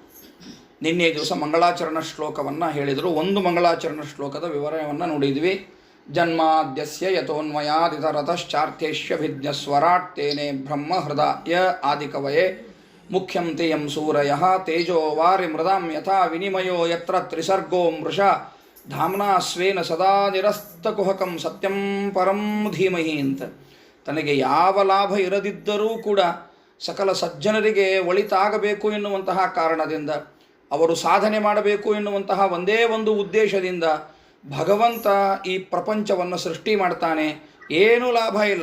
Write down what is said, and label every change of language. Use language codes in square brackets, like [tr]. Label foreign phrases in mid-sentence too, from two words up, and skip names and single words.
[kn] ನಿನ್ನೆ ದಿವಸ ಮಂಗಳಾಚರಣ ಶ್ಲೋಕವನ್ನು ಹೇಳಿದರು. ಒಂದು ಮಂಗಳಾಚರಣ ಶ್ಲೋಕದ ವಿವರವನ್ನು ನೋಡಿದ್ವಿ. [sa] ಜನ್ಮಾದ್ಯಸ್ಯ ಯತೋನ್ಮಯಾದಿತರತಶ್ಚಾರ್ಥೇಷ್ಯಭಿಜ್ಞಸ್ವರಾಟ್ ತೇನೆ ಬ್ರಹ್ಮ ಹೃದಯ ಆದಿಕವಯೇ ಮುಖ್ಯಂ ತೇಯಂ ಸೂರಯಃ ತೇಜೋ ವಾರಿ ಮೃದಾಂ ಯಥಾ ವಿನಿಮಯೋ ಯತ್ರ ತ್ರಿಸರ್ಗೋ ಮೃಷ ಧಾಮ್ನಾ ಸ್ವೇನ ಸದಾ ನಿರಸ್ತಕುಹಕಂ ಸತ್ಯಂ ಪರಂ ಧೀಮಹಿ ಅಂತ. [kn] ತನಗೆ ಯಾವ ಲಾಭ ಇರದಿದ್ದರೂ ಕೂಡ ಸಕಲ ಸಜ್ಜನರಿಗೆ ಒಳಿತಾಗಬೇಕು ಎನ್ನುವಂತಹ ಕಾರಣದಿಂದ, ಅವರು ಸಾಧನೆ ಮಾಡಬೇಕು ಎನ್ನುವಂತಹ ಒಂದೇ ಒಂದು ಉದ್ದೇಶದಿಂದ ಭಗವಂತ ಈ ಪ್ರಪಂಚವನ್ನು ಸೃಷ್ಟಿ ಮಾಡ್ತಾನೆ. ಏನೂ ಲಾಭ ಇಲ್ಲ.